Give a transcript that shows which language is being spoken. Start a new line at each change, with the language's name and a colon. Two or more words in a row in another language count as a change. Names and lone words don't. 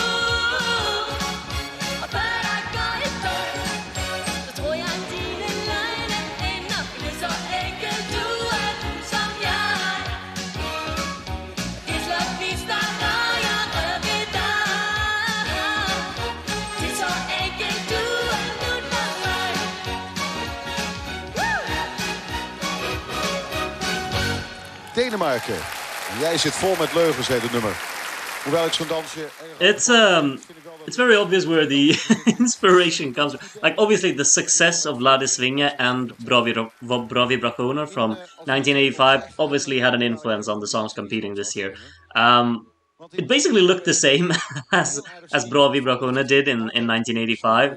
Danish: Og før der går et døgn, så tror jeg, at dine løgne ender. Det er så enkelt, du er som jeg. Det slår kvister, når jeg rører ved dig. Det er så enkelt, du er nu for mig.
Dutch: Denemarken. Jij zit vol met leugens, heet het nummer. Hoewel ik zo'n dansje...
English: It's very obvious where the inspiration comes from. Like, obviously, the success of Vladisvinge and Bra Vibrationer from 1985 obviously had an influence on the songs competing this year. It basically looked the same as Bra Vibrationer did in 1985.